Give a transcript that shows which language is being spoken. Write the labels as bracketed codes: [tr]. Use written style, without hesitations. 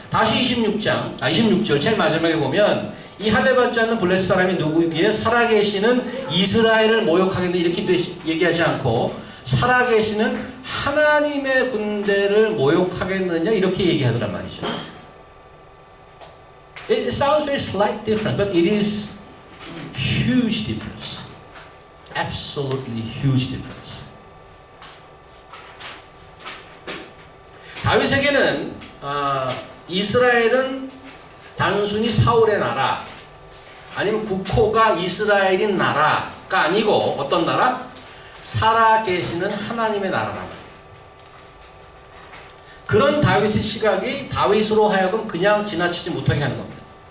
[ko] 다시 26절 제일 마지막에 보면 이 할례 받지 않는 블레셋 사람이 누구이기에 살아계시는 이스라엘을 모욕하겠느냐 이렇게 얘기하지 않고 살아계시는 하나님의 군대를 모욕하겠느냐 이렇게 얘기하더란 말이죠. [en] It sounds very slight difference, but it is huge difference. Absolutely huge difference. [ko] 다윗에게는 이스라엘은 단순히 사울의 나라 아니면 국호가 이스라엘인 나라가 아니고 어떤 나라? 살아계시는 하나님의 나라라는 그런 다윗의 시각이 다윗으로 하여금 그냥 지나치지 못하게 하는 겁니다.